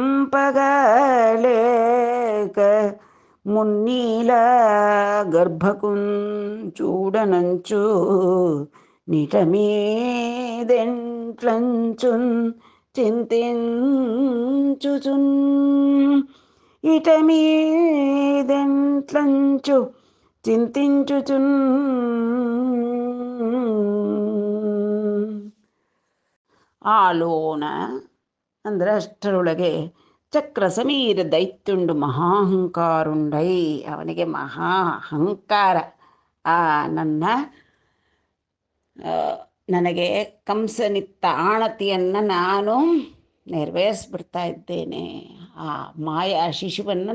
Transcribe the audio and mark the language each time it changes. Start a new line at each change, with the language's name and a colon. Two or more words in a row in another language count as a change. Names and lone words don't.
Telugu: పగలేక మున్నీల గర్భకున్ చూడనంచు, నిటమీదెంట్లంచున్ చింతించుచున్, ఇటమీదెంట్లంచు చింతించుచున్.
Kannada: ಆಲೋನ ಅಂದರೆ ಅಷ್ಟರೊಳಗೆ
Telugu: చక్ర సమీర దైత్యుండు మహాహంకారుండై,
Kannada: ಅವನಿಗೆ ಮಹಾ ಅಹಂಕಾರ. ನನಗೆ ಕಂಸನಿತ್ತ ಆಣತಿಯನ್ನು ನಾನು ನೆರವೇರಿಸ್ಬಿಡ್ತಾ ಇದ್ದೇನೆ, ಆ ಮಾಯಾ ಶಿಶುವನ್ನು